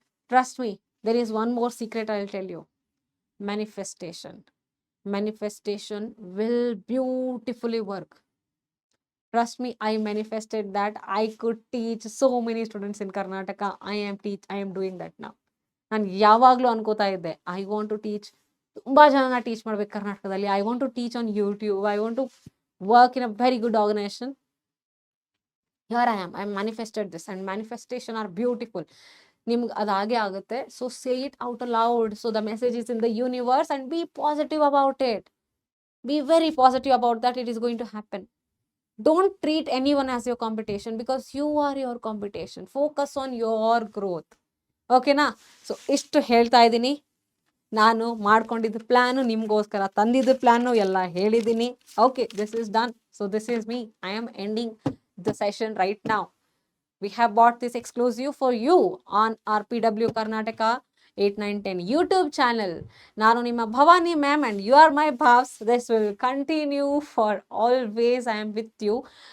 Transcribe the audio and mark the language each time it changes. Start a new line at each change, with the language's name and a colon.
English: Trust me, there is one more secret I'll tell you. Manifestation. Manifestation will beautifully work. Trust me, I manifested that I could teach so many students in Karnataka. I am doing that now.
Kannada: ನಾನು ಯಾವಾಗಲೂ ಅನ್ಕೋತಾ ಇದ್ದೆ,
English: I want to teach,
Kannada: ತುಂಬ ಜನನ teach ಮಾಡ್ಬೇಕು ಕರ್ನಾಟಕದಲ್ಲಿ.
English: I want to teach on YouTube. I want to work in a very good organisation. Here I manifested this and manifestation are beautiful.
Kannada: ನಿಮ್ಗೆ ಅದು ಹಾಗೆ ಆಗುತ್ತೆ.
English: So say it out loud. So the message is in the universe and be positive about it. Be very positive about that. It is going to happen. Don't treat anyone as your competition because you are your competition. Focus on your growth. ಓಕೆನಾ?
Kannada: So ಇಷ್ಟು ಹೇಳ್ತಾ ಇದ್ದೀನಿ. ನಾನು ಮಾಡ್ಕೊಂಡಿದ್ದ plan ನಿಮಗೋಸ್ಕರ ತಂದಿದ್ದ plan ಎಲ್ಲ ಹೇಳಿದ್ದೀನಿ.
English: Okay, this is done. So this is me. I am ending the session right now. We have bought this exclusive for you on RPW Karnataka 8, 9, 10 YouTube channel.
Kannada: Nanu Nimma
English: Bhavani ma'am and you are my bhavs. This will continue for always. I am with you.